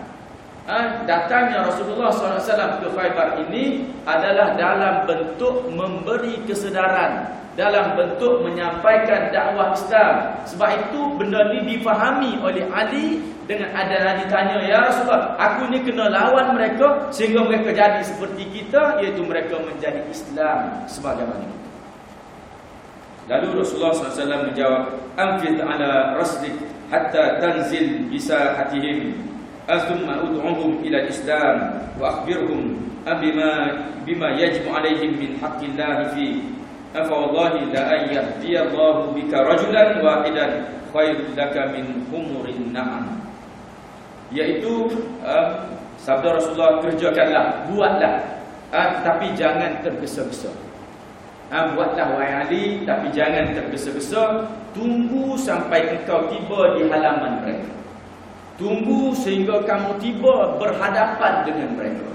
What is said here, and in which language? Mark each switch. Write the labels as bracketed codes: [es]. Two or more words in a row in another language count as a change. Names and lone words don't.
[ms] Datangnya Rasulullah SAW ke Khaybar ini adalah dalam bentuk memberi kesedaran, dalam bentuk menyampaikan dakwah Islam. Sebab itu benda ni difahami oleh Ali. Dengan ada ditanya, ya Rasulullah, aku ni kena lawan mereka sehingga mereka jadi seperti kita, iaitu mereka menjadi Islam sebagaimana kita. Lalu Rasulullah SAW menjawab, [ar] انفذ على رسلك حتى تنزل بساحتهم، ثم ادعهم إلى الإسلام وأخبرهم بما يجب عليهم من حق الله فيه فوالله لأن يهدي الله بك رجلا واحدا خير لك من حمر النعم. [ms] Iaitu sabda Rasulullah, kerjakanlah, buatlah, tapi jangan tergesa-gesa. Buatlah wahai Ali, tapi jangan tergesa-gesa. Tunggu sampai engkau tiba di halaman mereka. Tunggu sehingga kamu tiba berhadapan dengan mereka.